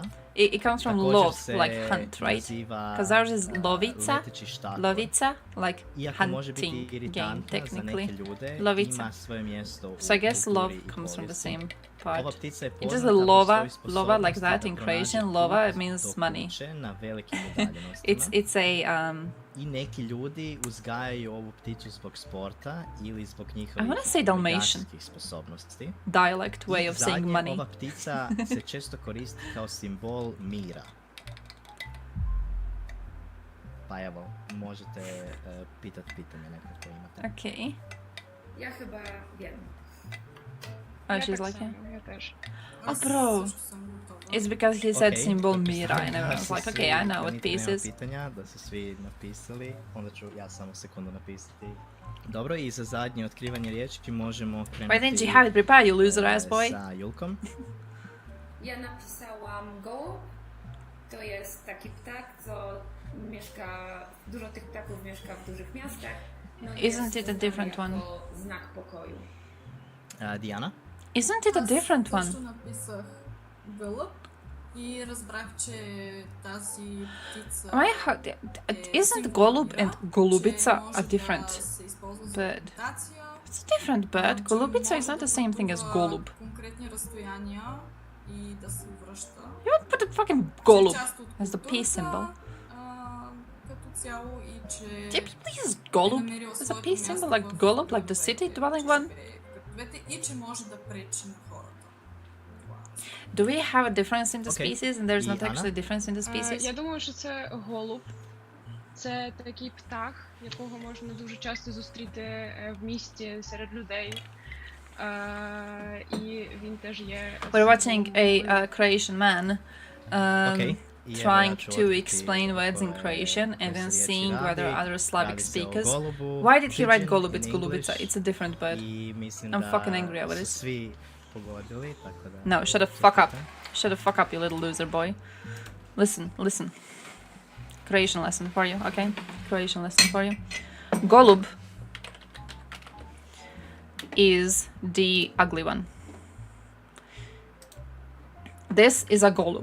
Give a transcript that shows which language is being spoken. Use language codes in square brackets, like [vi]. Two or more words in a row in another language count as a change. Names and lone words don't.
[en] It comes from [hr] Također lov, se [en] like hunt, right? [hr] naziva, [en] Because ours is lovica. [hr] leteći štakor. [en] Lovica, like [hr] Iako može biti [en] hunting game, [hr] iritantna za neke [en] technically. [hr] ljude, Lovica. ima svoje mjesto u [en] So I guess love [hr] kulturi i [en] comes from the [hr] povijesti. [en] same part. [hr] Ova ptica je [en] It is [hr] poznata [en] a [hr] po [en] lova, [hr] svojoj [en] lova like [hr] sposobnosti [en] that [hr] da [en] in [hr] pronađe [en] Croatian. [hr] put [en] Lova [hr] do [en] means money. [hr] kuće na velikim udaljenostima. [en] It's a [hr] I neki ljudi uzgajaju ovu pticu zbog sporta ili zbog [en] I [hr] njihovih [en] wanna say Dalmatian [hr] navigacijskih sposobnosti. [en] dialect way of saying [hr] Zadnje, [en] money. [hr] ova ptica se često koristi kao simbol mira. Pa evo, možete pitati pitanje neko ko imate. [en] Okay. [pl] Ja chyba wiem. [en] Oh, [pl] Ja [en] she's [pl] tak [en] like, [pl] samo, [en] yeah. [pl] ja też. [en] Oh, bro. It's because he said [hr] Okej, [en] symbol [hr] dok [en] Mira, and [hr] da [en] everyone's [hr] su [en] like, [hr] svi- [en] okay, I know [hr] da [en] what [hr] nitko [en] piece [hr] nema [en] is. [hr] pitanja, da su svi napisali, onda ću ja samo sekundu napisati. Dobro, i za zadnje otkrivanje riječi možemo krenuti [en] Why didn't you have it prepared, you loser ass boy? [hr] sa Julkom. [pl] Ja napisałam gołąb. To jest taki ptak, co mieszka, dużo tych ptaków mieszka w dużych miastach. No i [en] Isn't [pl] jest [en] it a [pl] znany [en] different [pl] jako [en] one? [pl] znak pokoju. [hr] Diana? [en] Isn't it a different one? [bg] Също написах гълъб и разбрах, че тази птица [en] Isn't golub and golubica a different [bg] се използва за [en] bird? [bg] комуникация. [en] It's a different bird. Golubica is not the same thing as golub. [bg] Конкретни разстояния и да се връща. [en] You would put a fucking golub [bg] Част от [en] as the peace symbol. [bg] Като цяло и че [en] Do people use golub [bg] намерил [en] as a [bg] своето [en] peace symbol, [bg] място [en] like [bg] в [en] golub, like the city dwelling one? [bg] градовете и че може да пречи на хората. [en] Do we have a difference in the Okay. species, and there's not [hr] Anna? [en] actually a difference in the species? [uk] Я думаю, що це голуб. Це такий птах, якого можна дуже часто зустріти в місті серед людей. І він теж є. [en] We're watching a Croatian man [hr] Okay. I evo [en] trying [hr] ja ću [en] to [hr] otkriti [en] explain words in [hr] koje- [en] Croatian and [hr] koje [en] then [hr] se riječi [en] seeing whether [hr] radi. [en] other Slavic [hr] Radi se o [en] speakers. [hr] golubu, [en] Why did he write pigeon golub? in It's golubica. English. It's a different bird. [hr] I mislim [en] I'm [hr] da [en] fucking angry over [hr] su [en] this. [hr] svi pogodili, tako da... [en] No, shut the fuck up. Shut the fuck up, you little loser boy. Listen. Croatian lesson for you, okay? Croatian lesson for you. Golub is the ugly one. This is a golub.